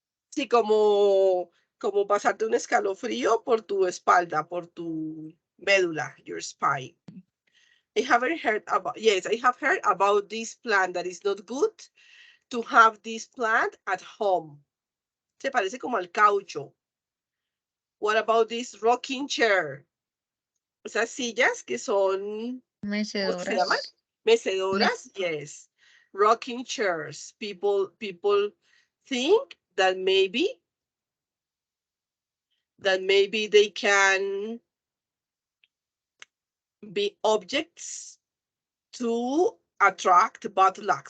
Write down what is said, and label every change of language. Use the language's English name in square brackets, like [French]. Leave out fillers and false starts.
[Spanish] Sí, como pasarte un escalofrío por tu espalda, por tu médula, [English] your spine. I haven't heard about, yes, I have heard about this plant that is not good to have this plant at home. [Spanish] Se parece como al caucho. [English] What about this rocking chair? [Spanish] Esas sillas que son, ¿cómo es que se llaman? Mecedoras. Mecedoras, [English] yes. Rocking chairs. People think that maybe they can be objects to attract bad luck.